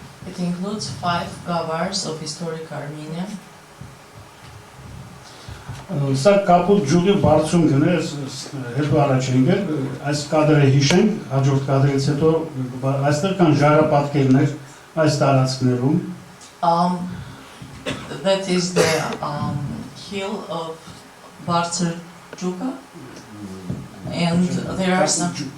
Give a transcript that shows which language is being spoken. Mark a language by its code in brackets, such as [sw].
[en] It includes 5 gavars of historic Armenia. [hy] Սա կապուտ ջուղի բարձունքն է, հետո առաջ ենք էլ, այս կադրը հիշենք, հաջորդ կադրից հետո այստեղ կան ժայռապատկերներ այս տարածքներում։ [en] That is the hill of Bartser Juga, and there are some